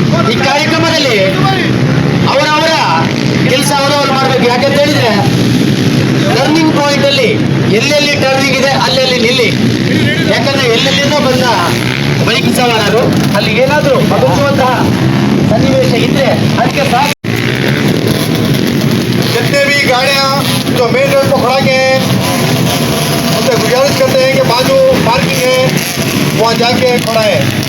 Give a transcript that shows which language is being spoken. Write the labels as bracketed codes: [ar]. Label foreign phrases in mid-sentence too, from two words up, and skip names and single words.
[kn] ಈ ಕಾರ್ಯಕ್ರಮದಲ್ಲಿ ಅವರವರ ಕೆಲಸ ಅವರವರು ಮಾಡಬೇಕು. ಯಾಕಂತ ಹೇಳಿದ್ರೆ [en] turning point [kn] ಅಲ್ಲಿ ಎಲ್ಲೆಲ್ಲಿ ಟರ್ನಿಂಗ್ ಇದೆ ಅಲ್ಲೆಲ್ಲಿ ನಿಲ್ಲಿ. ಯಾಕಂದ್ರೆ ಎಲ್ಲೆಲ್ಲಿಂದ ಬಂದ ಬೈಕ್ ಸವಾರರು ಅಲ್ಲಿ ಏನಾದ್ರೂ ಬದುಕುವಂತಹ ಸನ್ನಿವೇಶ ಇದ್ರೆ ಅದಕ್ಕೆ ಸಾಕು. [hi] जितने भी गाड़ियाँ जो [en] main road [hi] पर खड़ा के हैं उनसे गुजारिश करते हैं कि बाजू पार्किंग है वहाँ जाके खड़ा है।